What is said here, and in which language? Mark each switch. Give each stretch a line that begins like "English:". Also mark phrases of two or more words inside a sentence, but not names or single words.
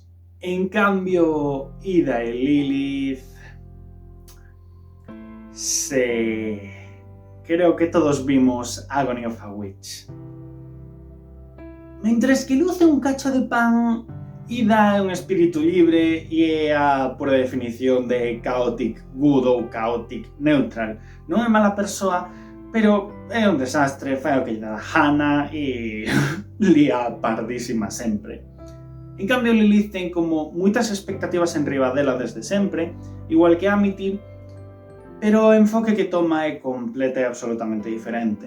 Galician: En cambio, Ida e Lilith... creo que todos vimos Agony of a Witch. Mentres que Luz é un cacho de pan, Ida é un espírito libre e é a pura definición de
English: chaotic good
Galician: ou
English: chaotic neutral.
Galician: Non é mala persoa, pero é un desastre, fai o que lle dá a gana e lía pardísima sempre. En cambio, Lilith ten como moitas expectativas en riba dela desde sempre, igual que Amity, pero o enfoque que toma é completa e absolutamente diferente.